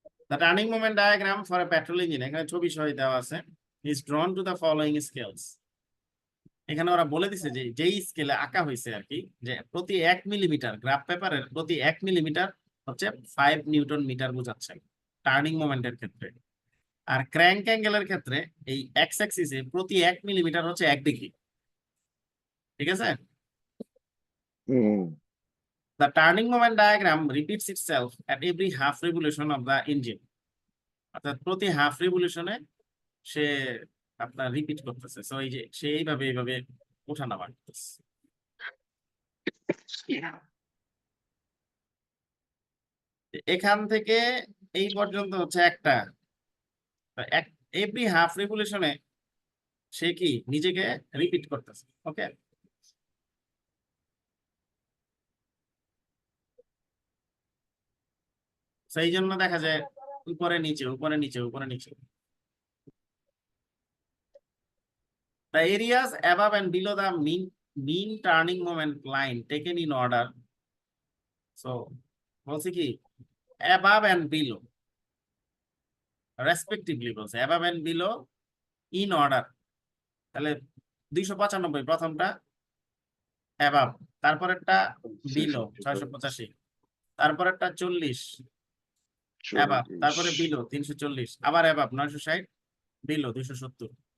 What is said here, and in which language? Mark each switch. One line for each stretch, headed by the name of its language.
English: The turning moment diagram for a petrol engine,
Bangla: এখানে ছবি সহ দেওয়া আছে,
English: is drawn to the following scales.
Bangla: এখানে ওরা বলে দিছে যে যেই স্কেলে আঁকা হয়েছে আর কি, যে প্রতি 1 মিলিমিটার, গ্রাফ পেপারের প্রতি 1 মিলিমিটার হচ্ছে 5 নিউটন মিটার বোঝাচ্ছে টার্নিং মোমেন্টের ক্ষেত্রে। আর ক্র্যাঙ্ক অ্যাঙ্গেলের ক্ষেত্রে এই এক্স অ্যাক্সিসে প্রতি 1 মিলিমিটার হচ্ছে 1 ডিগ্রি। ঠিক আছে? হুম
English: The turning moment diagram repeats itself at every half revolution of the engine.
Bangla: অর্থাৎ প্রতি হাফ রিভলিউশনে সে আপনার রিপিট করতেছে। সো এই যে সে এইভাবে ওঠানামা করতেছে। এখান থেকে এই পর্যন্ত হচ্ছে একটা, এভরি হাফ রিভলিউশনে সে কি নিজেকে রিপিট করতেছে। ওকে, সেই জন্য দেখা যায় উপরে নিচে উপরে নিচে উপরে নিচে।
English: The areas above and below the mean turning moment line taken in order. So
Bangla: বলছি কি
English: above and below respectively,
Bangla: বলছে
English: above and below in order।
Bangla: তাহলে 295 প্রথমটা অ্যাবাব, তারপরেরটা বিলো 685, তারপরেরটা 40 অ্যাবাব, তারপরে বিলো 340, আবার অ্যাবাব 960, বিলো 270।